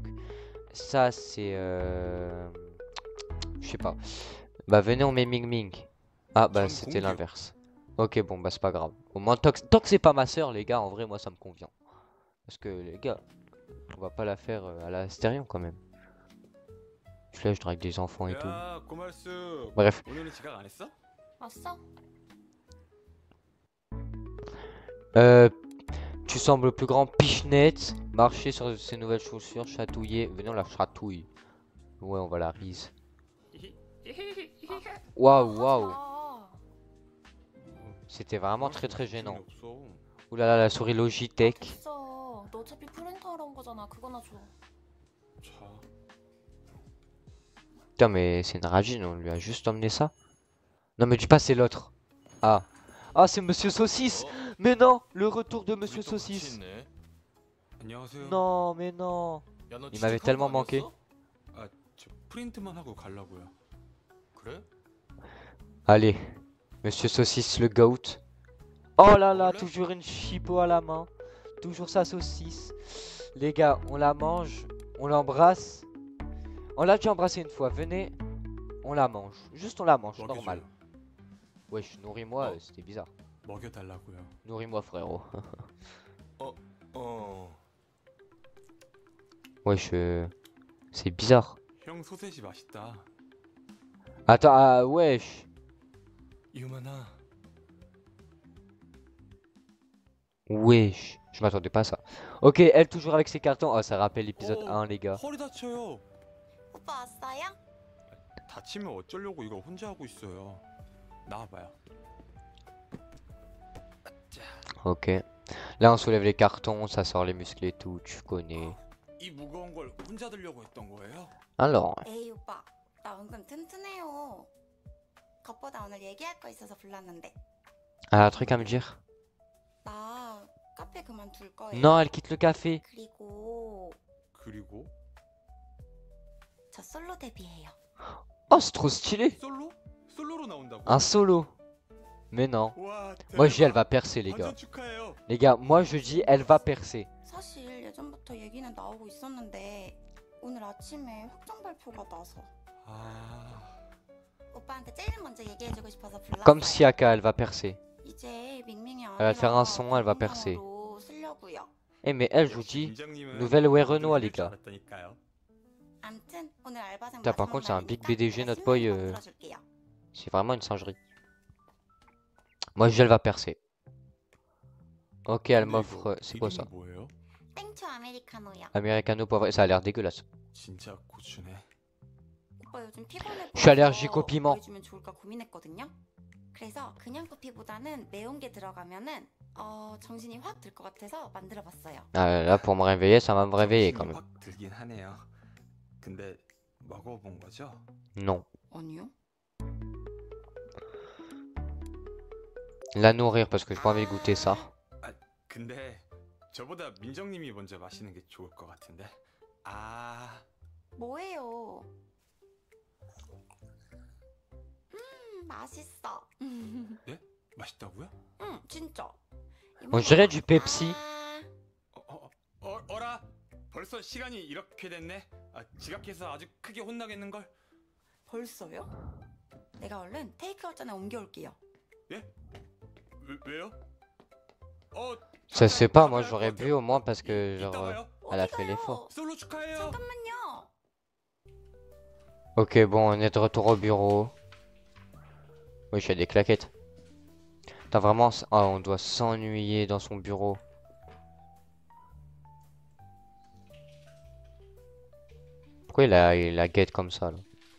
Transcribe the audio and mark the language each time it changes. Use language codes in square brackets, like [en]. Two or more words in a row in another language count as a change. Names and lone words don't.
[fr] Ça c'est. Je sais pas. Bah, venez, on met Ming Ming. Ah, bah, Jean c'était Gongyo. l'inverse. Ok, bon, bah, c'est pas grave. Au moins, tant que c'est pas ma soeur, les gars, en vrai, moi ça me convient. Parce que, les gars, on va pas la faire à la Astérion quand même. Là, je drague des enfants et tout. [ko] 야, 고말숙. [fr] Bref. [ko] 오늘은 지각 안 했어? 왔어? [fr] Tu sembles le plus grand pichenette. Marcher sur ses nouvelles chaussures, chatouiller. Venez, on la chatouille. Ouais, on va la rise. Waouh, waouh. [ko] 아, [fr] C'était vraiment très gênant. [ko] 없어. [fr] Oulala, la souris Logitech. [ko] 됐어. 너 어차피 프린터 하러 온 거잖아. 그거나 줘. 자, [fr] Putain, mais c'est une ragine, on lui a juste emmené ça. Non, mais dis pas, c'est l'autre. Ah. Ah, c'est Monsieur Saucisse. Mais non, le retour de Monsieur Saucisse. [ko] 안녕하세요. [fr] Non, mais non. [ko] 야, 너 [fr] Il m'avait [ko] 취직한 [fr] tellement [ko] 거 [fr] manqué. [ko] 아니었어? 저 프린트만 하고 가려고요. 그래? [fr] Allez, Monsieur Saucisse, le goat. Oh là là, Voilà. toujours une chipot à la main. Toujours sa saucisse. Les gars, on la mange, on l'embrasse. On l'a déjà embrassé une fois, venez, on la mange. Juste on la mange, normal. Wesh, nourris-moi, Oh. c'était bizarre. [ko] 먹여달라고요. [fr] Nourris-moi, frérot. [ko] 어. [fr] Wesh, c'est bizarre. [ko] 형 소세지 맛있다. [fr] Attends, ah, wesh. [ko] 유만아. [fr] Wesh, je m'attendais pas à ça. Ok, elle toujours avec ses cartons. Oh, ça rappelle l'épisode Oh. 1, les gars. [ko] 허리 다쳐요. 오빠 왔어요? 다치면 어쩌려고 이걸 혼자 하고 있어요. 나와봐요. [fr] Ok. Là, on soulève les cartons, ça sort les muscles et tout, tu connais. [ko] 이 무거운 걸 혼자 들려고 했던 거예요? [fr] Alors, [ko] 에이 오빠 나 은근 튼튼해요. 겉보다 오늘 얘기할 거 있어서 불렀는데 [fr] un truc à me dire? [ko] 나 카페 그만둘 거예요. [fr] Non, elle quitte le café. [ko] 그리고 그리고 저 솔로 데뷔해요. [fr] Oh, c'est trop stylé. [ko] 솔로? 솔로로 나온다고? [fr] Un solo. Mais non. [ko] 와, [fr] Moi, je dis, elle va [ko] 대박. [fr] percer, les gars. [ko] 완전 축하해요. [fr] Les gars, moi, je dis, elle va percer. [ko] 사실 예전부터 얘기는 나오고 있었는데 오늘 아침에 확정 발표가 나서 아, 오빠한테 제일 먼저 얘기해주고 싶어서 불렀어요. [fr] Comme Siaka, elle va percer. [ko] 이제 밍밍이 [fr] Elle va faire un son, elle va [ko] 아니라 [fr] percer. [ko] 공방으로 쓰려고요. [fr] Eh, mais elle, je vous dis, [ko] 팀장님은 [fr] nouvelle Way [ko] 뭐든 [fr] Renoir, [ko] 해줄 [fr] les [ko] 줄 [fr] gars. [ko] 알았다니까요. 암튼 오늘 알바생 [fr] Putain, par [ko] 마지막 [fr] contre, c'est un big [ko] 날이니까 [fr] BDG, [ko] 내가 [fr] notre boy, [ko] 신나게 만들어줄게요. [fr] c'est vraiment une singerie. Moi, je dis, elle va percer. Ok, elle [ko] 근데 [fr] m'offre. [ko] 이거 [fr] C'est quoi ça? [ko] 이름이 뭐예요? 땡초 아메리카노요. [fr] Americano poivre. Ça a l'air dégueulasse. [ko] 진짜 고추네. 오빠 요즘 피곤해 [fr] Je suis allergique au piment. [ko] 뭐 해주면 좋을까 고민했거든요. 그래서 그냥 커피보다는 매운 게 들어가면은 정신이 확 들 것 같아서 만들어봤어요. [fr] Ah, là, pour me réveiller, ça va me réveiller quand [ko] 정신이 [fr] même. [ko] 확 들긴 하네요. 근데 먹어본 거죠? [fr] Non. [ko] 아니요? [fr] La nourrir parce que j'ai pas envie de goûter ça. [ko] 근데 저보다 민정님이 먼저 마시는 게 좋을 것 같은데. 아, 뭐예요? 맛있어. 맛있다고요? 응, 진짜. [fr] On dirait du Pepsi. [ko] 어라? 벌써 시간이 이렇게 됐네. 지각해서 아주 크게 혼나겠는 걸. 벌써요? 내가 얼른 테이크아웃 전에 옮겨올게요. 왜요? [fr] Ça se fait pas, moi j'aurais bu au moins parce que [ko] 이따 [fr] genre [ko] 와요. [fr] elle a [ko] 어디 [fr] fait [ko] 가요? [fr] l'effort. [ko] 솔로 축하해요. 잠깐만요. [fr] Ok, bon, on est de retour au bureau. Oui, je fais des claquettes. T'as vraiment. Ah, on doit s'ennuyer dans son bureau. Pourquoi il la guette comme ça là?